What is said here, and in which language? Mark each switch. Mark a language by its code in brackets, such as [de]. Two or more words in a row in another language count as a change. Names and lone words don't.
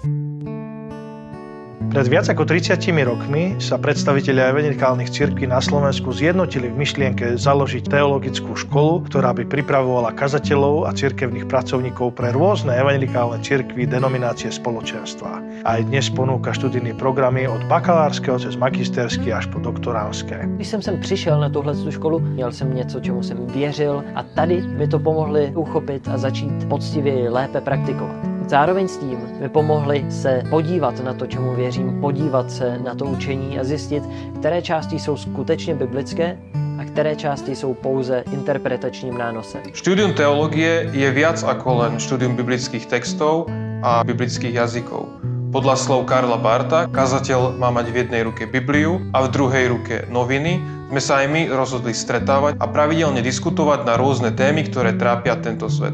[sk] Pred viac ako 30 rokmi sa predstavitelia evangelikálnych cirkví na Slovensku zjednotili v myšlienke založiť teologickú školu, ktorá by pripravovala kazateľov a cirkevných pracovníkov pre rôzne evangelikálne cirkvi, denominácie, spoločenstva. Aj dnes ponúka študijné programy od bakalářského cez magisterský až po doktoránské. [cs] Když jsem sem přišel na tuhle školu, měl jsem něco, čemu jsem věřil a tady mi to pomohli uchopit a začít poctivě lépe praktikovat. Zároveň s tím mi pomohli se podívat na to, čemu věřím, podívat se na to učení a zjistit, které části jsou skutečně biblické a které části jsou pouze interpretačním nánosem. [sk] Štúdium teológie je viac ako len štúdium biblických textov a biblických jazykov. Podľa slov Karla Barta, kazateľ má mať v jednej ruke Bibliu a v druhej ruke noviny. Sme sa aj my rozhodli stretávať a pravidelne diskutovať na rôzne témy, ktoré trápia tento svet.